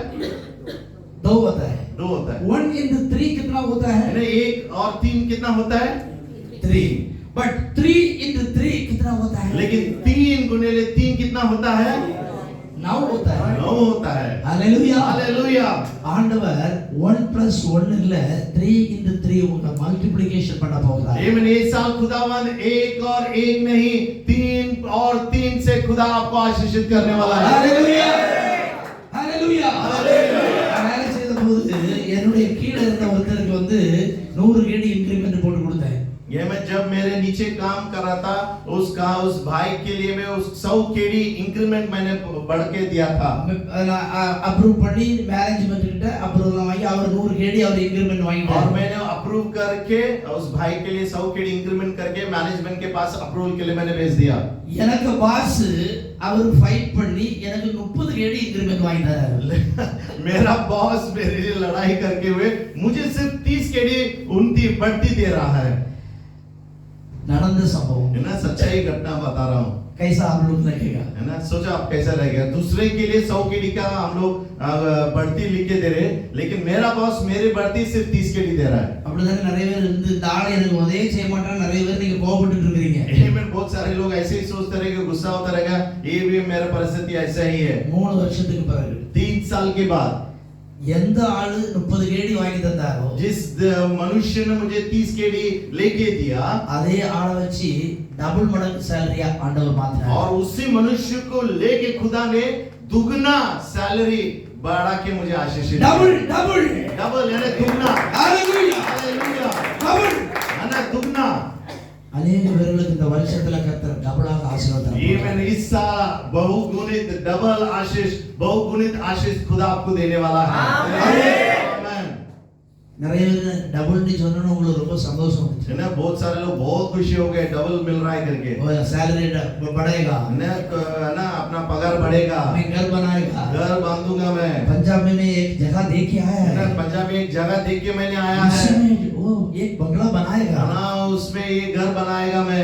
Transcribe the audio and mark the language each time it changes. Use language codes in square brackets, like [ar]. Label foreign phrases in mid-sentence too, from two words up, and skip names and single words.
[hi] 2 होता है। 2 होता है। 1 × 3 कितना होता है? एक और 3 कितना होता है? 3। बट 3 × 3 कितना होता है? लेकिन 3 गुणिले 3 कितना होता है? 9 होता है। 9 होता है। हालेलुया हालेलुया। [ta] ஆண்டவர் 1 + 1 இல்ல 3 × 3 உங்க மல்டிப்ளிகேஷன் பண்ண போகிறார். [hi] आमीन। ये साल खुदावन एक और एक नहीं, 3 और 3 से खुदा आपको आशीषित करने वाला है। हालेलुया हालेलुया [ta] வேலை செய்த போது என்னுடைய கீழ இருந்த ஒருத்தருக்கு வந்து 100 கேடி இன்கிரிமென்ட் போட்டு கொடுத்தேன். [hi] ये मैं जब मेरे नीचे काम कर रहा था उस भाई के लिए मैं उस 100 केडी इंक्रीमेंट मैंने बढ़ के दिया था। [ta] अप्रूव பண்ணி மேனேஜ்மென்ட் கிட்ட அப்ரூவல் வாங்கி அவர் 100 கேடி அவர் இன்கிரிமென்ட் வாங்கிட்டார்। [hi] और मैंने अप्रूव करके उस भाई के लिए 100 केडी इंक्रीमेंट करके मैनेजमेंट के पास अप्रूवल के लिए मैंने भेज दिया। [ta] எனக்கு பாஸ் அவர் ஃபைட் பண்ணி எனக்கு 30 கேடி இன்கிரிமெंट வாங்கி தராரு। [hi] मेरा बॉस मेरे लिए लड़ाई करके हुए मुझे सिर्फ 30 केडी उनकी बढ़ती दे रहा है। [ta] நடந்த சம்பவம் [hi] है ना, सच्चाई घटना बता रहा हूँ। कैसा आप लोग लगेगा? है ना, सोचो आप कैसा लगेगा। दूसरे के लिए 100 केडी का हम लोग बढ़ती लिख के दे रहे, लेकिन मेरा बॉस मेरी बढ़ती सिर्फ 30 केडी दे रहा है। [ta] அப்படிதான் நிறைய பேர் இந்த ஆளை எனக்கு உதவி செய்ய மாட்டாங்க, நிறைய பேர் நீங்க கோபப்பட்டு இருக்கீங்க। [hi] आमीन। बहुत सारे लोग ऐसे ही सोचते रहेंगे, गुस्सा होता रहेगा, ये भी मेरा परिस्थिति ऐसा ही है। [ta] 3 வருஷத்துக்கு பிறகு [hi] 3 साल के बाद [ta] எந்த ஆளு 30 கேடி வாங்கி தந்தாரோ [hi] जिस मनुष्य ने मुझे 30 केडी लेके दिया, [ta] அதே ஆளை வச்சு டபுள் மடங்கு சேலரியா ஆண்டவர் மாத்தினார்। [hi] और उसी मनुष्य को लेके खुदा ने दुगना सैलरी बढ़ा के मुझे आशीष दिया। [en] double double [hi] डबल यानी दुगना। हालेलुया हालेलुया। डबल है ना, दुगना। [ta] अनेक பேர்களுக்கு இந்த வருஷத்துல கர்த்தர் டபுளாக ஆசீர்வாதம் [hi] ये मैंने इस साल बहुगुणित डबल आशीष, बहुगुणित आशीष खुदा आपको देने वाला है। आमीन। [ta] நிறைய பேர் டபுள் டி சொன்னோன்னு உங்களுக்கு ரொம்ப சந்தோஷம் வந்துச்சு। [hi] है ना, बहुत सारे लोग बहुत खुशी हो गए डबल मिल रहा है करके। वो सैलरी बढ़ेगा, है ना, अपना पगार बढ़ेगा, मैं घर बनाएगा, घर बांधूंगा मैं। पंजाब में मैं एक जगह देख के आया है ना, है, पंजाब में एक जगह देख के मैंने आया है। उसमें वो एक बंगला बनाएगा ना, उसमें ये घर बनाएगा मैं,